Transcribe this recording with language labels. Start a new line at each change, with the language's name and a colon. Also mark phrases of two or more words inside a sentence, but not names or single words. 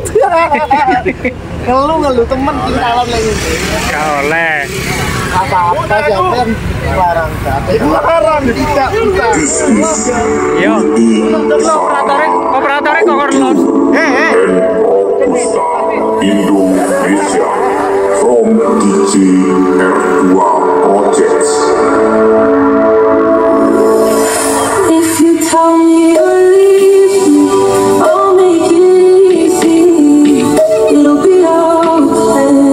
Javanese: Ngelu temen kintalan lagi. Gak oleh. Apa-apa sampean larang gak.
Indonesian: Larang tidak bisa.
Javanese: Yo. Operatore kok los.
English: Indonesia from DJ R2 Projects. If you tell me you'll leave me, I'll make it easy. It'll be okay.